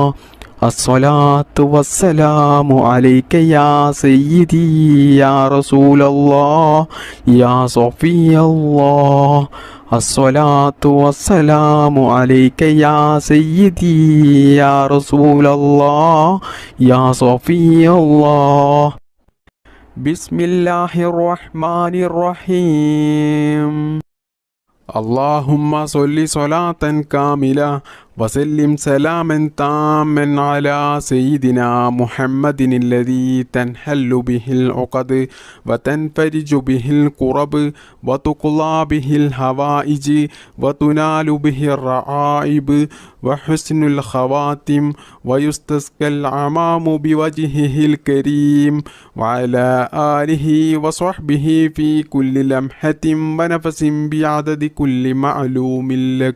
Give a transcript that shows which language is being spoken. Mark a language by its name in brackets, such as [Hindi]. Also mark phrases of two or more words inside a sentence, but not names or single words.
[Arabic] الصلاة والسلام عليك يا سيدي يا رسول الله يا صفي الله. الصلاة والسلام عليك يا سيدي يا رسول الله يا صفي الله. بسم الله الرحمن الرحيم. اللهم صل صلاة كاملة وسلم سلاما تاما على سيدنا محمد الذي تنحل به العقد وتنفرج به الكرب وتقضى به الحوائج وتنال به الرعائب وحسن الخواتم ويستسقى الغمام بوجهه الكريم وعلى آله وصحبه في كل لمحة ونفس بعدد كل معلوم لك.